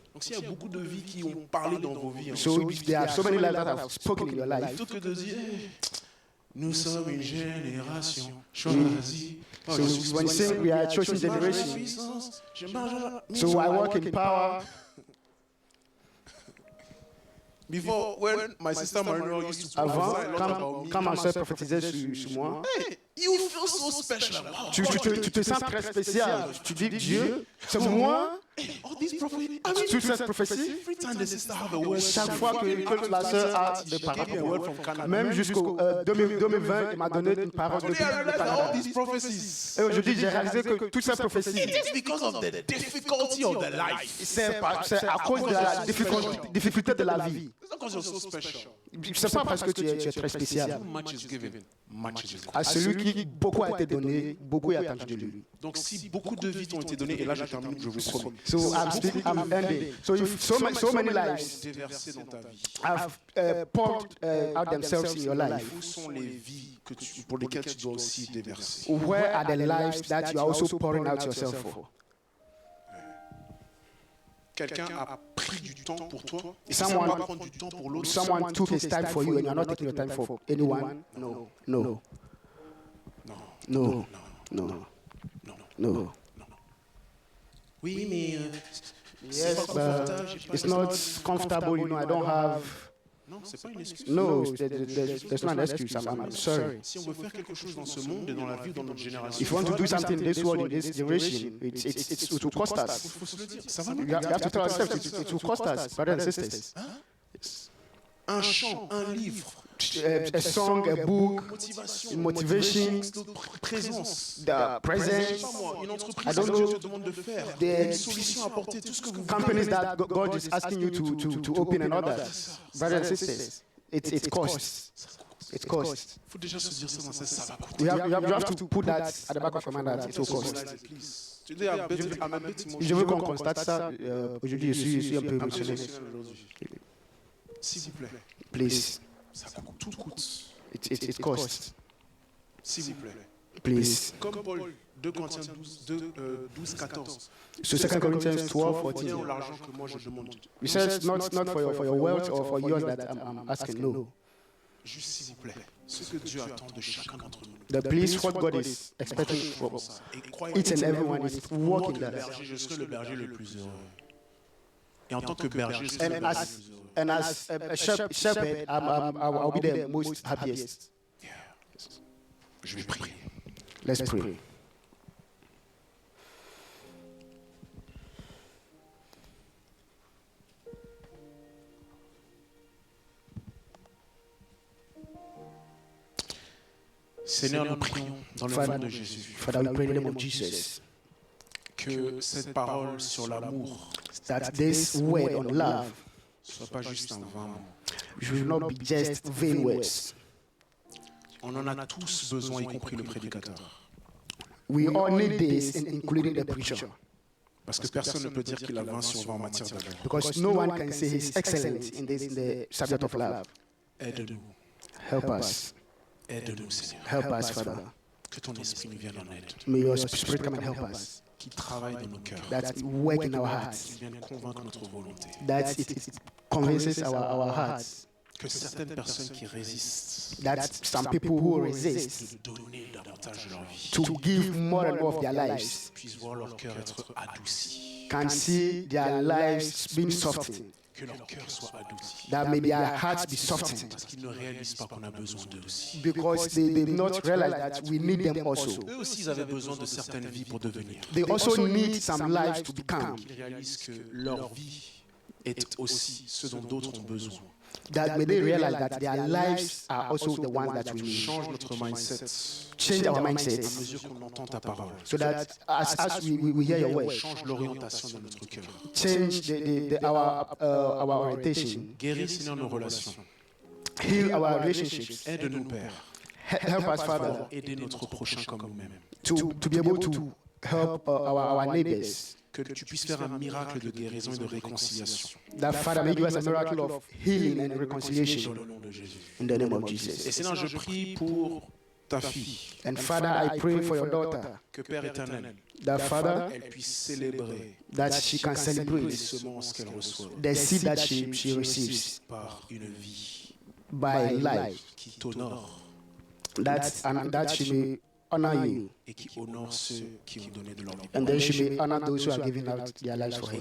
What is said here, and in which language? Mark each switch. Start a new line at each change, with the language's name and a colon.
French: Donc s'il y a beaucoup de vies qui ont parlé dans vos vies,
English: So there are so many lives that have spoken in your life.
French: plutôt que de dire nous sommes une génération choisie.
English: So when you say we are a chosen generation, so I walk in power. Before, when my sister Marie used to
French: Avant,
English: prophesy a lot about me,
French: quand ma soeur prophétisait sur moi,
English: hey, you feel so special. Wow.
French: tu te sens très spécial. Tu dis, Dieu, c'est moi.
English: All these prophecies.
French: Toute cette prophétie,
English: Every time the sister have a word,
French: chaque fois que la sœur a des
English: she gave me a
French: paroles,
English: word from Canada.
French: même jusqu'au 2020, il m'a donné une parole de
English: Today I realized that all
French: Canada.
English: these prophecies.
French: Et aujourd'hui, j'ai réalisé que toutes ces prophéties,
English: It is because of the difficulty of the life.
French: c'est à cause de la difficulté de la vie.
English: It's not because you're so special.
French: C'est pas parce que tu es très spécial.
English: Much is given, much is required.
French: À celui qui beaucoup a été donné, beaucoup est attendu de lui. Donc si beaucoup de vies t'ont été données, et là je termine, je vous promets,
English: So I'm ending. So if so many lives
French: déversées dans ta vie,
English: have poured out themselves in your life,
French: où sont les vies pour lesquelles tu dois aussi déverser?
English: where are the lives that you are also pouring out yourself for?
French: Quelqu'un a pris du temps pour toi, et si
English: Someone-
French: ça va prendre du temps pour l'autre,
English: Someone took his time for you and you're not taking your time for anyone? No. No. No. No. No.
French: oui mais
English: Yes, but it's not comfortable, you know, I don't have...
French: non, c'est pas une excuse.
English: No, there's not an excuse, I'm sorry.
French: Si on veut faire quelque chose dans ce monde et dans la vie, dans notre génération,
English: If you want to do something in this world, in this generation, it will cost
French: il
English: us.
French: faut se le dire, ça va nous
English: You have to tell ourselves, it will cost us, brothers and sisters.
French: un chant, un livre,
English: a song, a book, motivation,
French: présence.
English: the presence.
French: Une entreprise
English: I don't
French: que
English: know.
French: Dieu te demande de faire,
English: The
French: une solution à apporter, tout ce que vous
English: companies
French: voulez.
English: that God is asking you to open and all that. Brothers and sisters, it costs. It costs.
French: Il faut déjà se dire ça dans sa ça va coûter.
English: You have to put that at the back of your mind that it will cost.
French: Tu dis,
English: I'm a bit emotional.
French: Je veux qu'on constate ça. Aujourd'hui, je suis un peu émotionnel. S'il vous plaît,
English: Please,
French: ça coûte, tout coûte.
English: it costs.
French: S'il vous plaît.
English: Please.
French: Comme Paul, 2 Corinthiens 12, 14.
English: So 2 Corinthians 12, 14.
French: Viens l'argent que moi je demande.
English: He says, not for your wealth or for yours that I'm asking, no.
French: Juste s'il vous plaît, ce que Dieu attend de chacun d'entre nous.
English: The please, what God is expecting from each and everyone is walking that.
French: Je serai le berger le plus heureux. Et en tant que berger, je serai le berger le plus heureux.
English: And as a shepherd, I'll be the most happiest.
French: Je vais prier.
English: Let's pray.
French: Seigneur, nous prions dans le nom de Jésus
English: Father, we pray in the name of Jesus
French: que cette parole sur l'amour
English: that this word on love
French: soit pas juste un vain mot.
English: should not be just vain words.
French: On en a tous besoin, y compris le prédicateur.
English: We all need this, including the preacher,
French: Parce que personne ne peut dire qu'il a 20 sur 20 en matière d'amour.
English: because no one can say he's excellent in the subject of love.
French: Aide-nous,
English: Help us.
French: aide-nous, Seigneur.
English: Help us, Father.
French: Que ton esprit nous vienne en aide.
English: May your spirit come and help us.
French: Qui travaille dans nos cœurs.
English: That work in our
French: Qui
English: hearts.
French: vienne convaincre notre volonté.
English: That it convinces our hearts.
French: Que certaines personnes qui résistent
English: That some people who resist
French: de donner davantage de leur vie
English: to give more and more of their lives
French: puissent voir leur cœur être adouci.
English: can see their lives being softened.
French: Que leur cœur soit adouci.
English: That may their hearts be softened.
French: Parce qu'ils ne réalisent pas qu'on a besoin d'eux aussi.
English: Because they did not realize that we need them also.
French: Eux aussi, ils avaient besoin de certaines vies pour devenir.
English: They also need some lives to become.
French: Qu'ils réalisent que leur vie est aussi ce dont d'autres ont besoin.
English: That may they realize that their lives are also the ones that we need.
French: Change notre mindset
English: Change our
French: à
English: mindset
French: mesure qu'on entend ta parole.
English: so that as we hear your word,
French: Change l'orientation de notre cœur.
English: change our orientation,
French: Guéris, Seigneur, nos relations.
English: heal our relationships,
French: Aide-nous, Père,
English: help us, Father,
French: pour aider notre prochain comme nous-mêmes.
English: to be able to help our neighbors.
French: Que tu puisses faire un miracle de guérison et de réconciliation.
English: That Father may give us a miracle of healing and
French: Dans
English: reconciliation
French: le nom de Jésus.
English: in the name of
French: Et
English: Jesus.
French: Seigneur, je prie pour ta fille.
English: And Father, I pray for your daughter,
French: Que Père éternel,
English: that Father,
French: elle puisse célébrer
English: that she can
French: les
English: celebrate
French: semences qu'elle reçoit
English: the seed that she receives
French: par une vie
English: by life,
French: qui t'honore
English: that she may honor you,
French: et qui honore ceux qui ont donné de leur vie.
English: and then she may honor those who are giving out their lives for her.